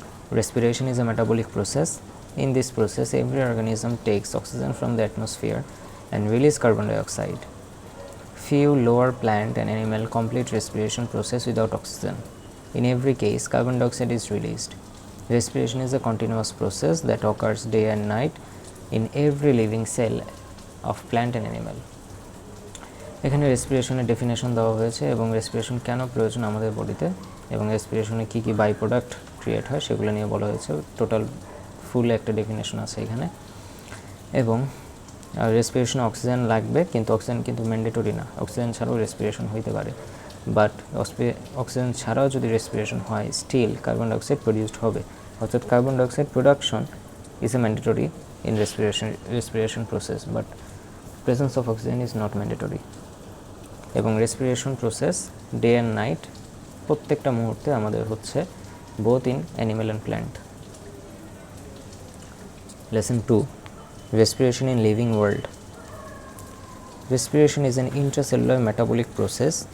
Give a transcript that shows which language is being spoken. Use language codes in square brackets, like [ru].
[en] Respiration is a metabolic process. In this process, every organism takes oxygen from the atmosphere and releases carbon dioxide. Few lower plant and animal complete respiration process without oxygen. In every case, carbon dioxide is released. Respiration is a continuous process that occurs day and night in every living cell of plant and animal. [bn] এখানে রেসপিরেশনের definition দেওয়া হয়েছে এবং respiration কেন প্রয়োজন আমাদের বডিতে এবং রেসপিরেশনে কী কী by product create হয় সেগুলো নিয়ে বলা হয়েছে। টোটাল ফুল একটা ডেফিনেশন আছে এখানে। এবং রেসপিরেশনে অক্সিজেন লাগবে, কিন্তু অক্সিজেন কিন্তু ম্যান্ডেটরি না। অক্সিজেন ছাড়াও রেসপিরেশন হইতে পারে, বাট অক্সিজেন ছাড়াও যদি রেসপিরেশন হয় স্টিল কার্বন ডাইঅক্সাইড প্রডিউসড হবে। [en] অর্থাৎ carbon dioxide production is a mandatory in respiration process, but presence of oxygen is not mandatory. [bn] এবং respiration process day and night প্রত্যেকটা মুহূর্তে আমাদের হচ্ছে [en] both in animal and plant. Lesson 2 Respiration in living world. Respiration is an intracellular metabolic process.